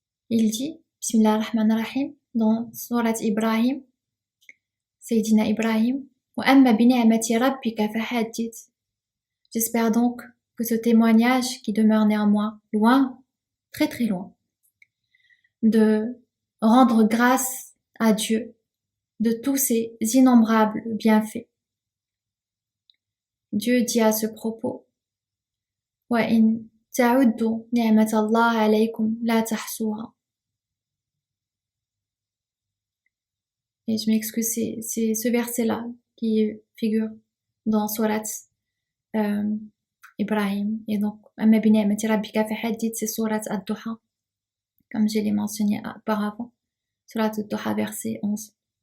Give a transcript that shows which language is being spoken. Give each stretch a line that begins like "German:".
French: Il dit, Bismillah ar-Rahman ar-Rahim, dans Surat Ibrahim, Sayyidina Ibrahim,
Arabic: وَأَمَّا بِنِعْمَةِ رَبِّكَ فَحَدِّثْ.
French: J'espère donc que ce témoignage qui demeure néanmoins loin, très très loin, de rendre grâce à Dieu de tous ses innombrables bienfaits. Dieu dit à ce propos,
Arabic: وَإِن تَعُدُّوا نِعْمَةَ اللَّهِ عَلَيْكُمْ لَا تَحْصُوهَا.
French: Et je m'excuse, c'est ce verset-là qui figure dans Surat Ibrahim. Et donc,
Arabic: Amma bi ni'mati rabbika fahaddith,
French: c'est Surat ad-Duha, comme je l'ai mentionné auparavant. Surat ad-Duha, verset 11.